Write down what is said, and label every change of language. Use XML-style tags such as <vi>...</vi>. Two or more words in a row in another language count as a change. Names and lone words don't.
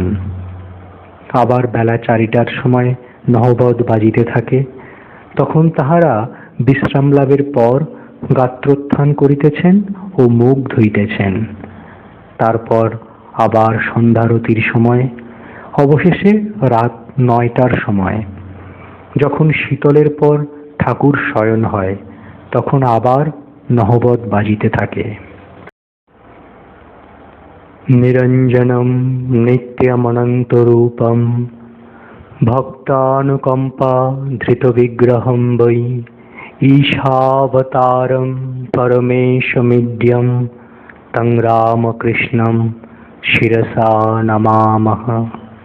<bn>আবার বেলা 4টার সময় নহবত বাজিতে থাকে, তখন তাহারা বিশ্রাম লাভের পর গাত্রোত্থান করিতেছেন ও মুখ ধুইতেছেন। তারপর আবার সন্ধ্যারতির সময়, অবশেষে রাত 9টার সময় যখন শীতলের পর ঠাকুর শয়ন হয়, তখন আবার নহবত বাজিতে থাকে।</bn> <sa>নিরঞ্জনম নিত্যমনন্তরূপম ভক্তানুকম্পা ধৃত বিগ্রহম বৈ ঈশাবতারম পরমেশমিড্যম তং রামকৃষ্ণম শিরসা নমামহ।</sa>